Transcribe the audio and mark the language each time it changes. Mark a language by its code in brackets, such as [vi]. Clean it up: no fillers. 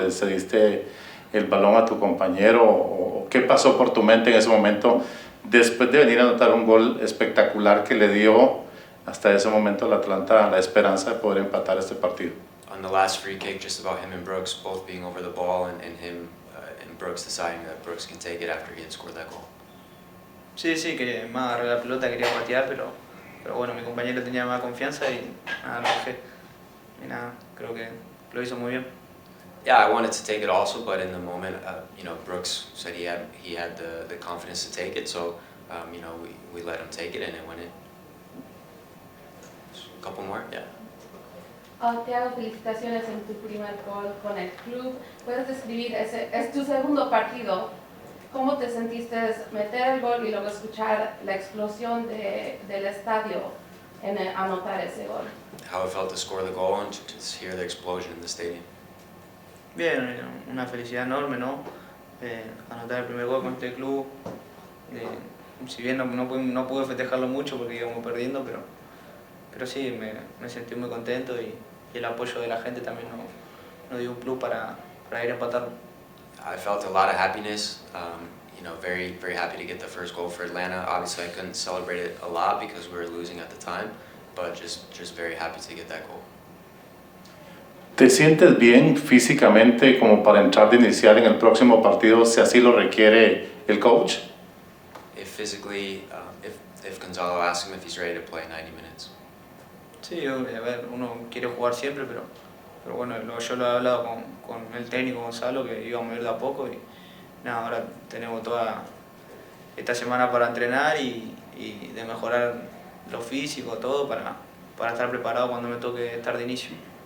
[es] ¿Le cediste el balón a tu compañero? ¿O qué pasó por tu mente en ese momento después de venir a anotar un gol espectacular que le dio hasta ese momento al Atlanta la esperanza de poder empatar este partido? [en] On the last free kick, just about him and Brooks both being over the ball, and him and Brooks deciding that Brooks can take it after he had scored that goal. [es] Sí, que más agarré la pelota, quería patear, pero bueno, mi compañero tenía más confianza y nada, lo dejé. Y nada, creo que lo hizo muy bien. [en] Yeah, I wanted to take it also, but in the moment, Brooks said he had the confidence to take it, so we let him take it and it went in. A couple more, yeah. [es] Thiago, felicitaciones en tu primer gol con el club. ¿Puedes describir, es tu segundo partido, cómo te sentiste meter el gol y luego escuchar la explosión del estadio en anotar ese gol? [en] How it felt to score the goal and to just hear the explosion in the stadium. [es] Bien, una felicidad enorme, ¿no? Anotar el primer gol con este club. Si bien no pude festejarlo mucho porque íbamos perdiendo, pero sí, me sentí muy contento y el apoyo de la gente también nos dio un plus para ir a empatarlo. [en] I felt a lot of happiness, very, very happy to get the first goal for Atlanta. Obviously I couldn't celebrate it a lot because we were losing at the time, but just very happy to get that goal. [es] ¿Te sientes bien físicamente como para entrar de iniciar en el próximo partido si así lo requiere el coach? [en] If physically, if Gonzalo asks him if he's ready to play 90 minutes. [es] Sí, a ver, uno quiere jugar siempre, pero bueno, yo lo he hablado con el técnico Gonzalo, que íbamos a ir de a poco y nada, ahora tenemos toda esta semana para entrenar y de mejorar lo físico, todo para estar preparado cuando me toque estar de inicio.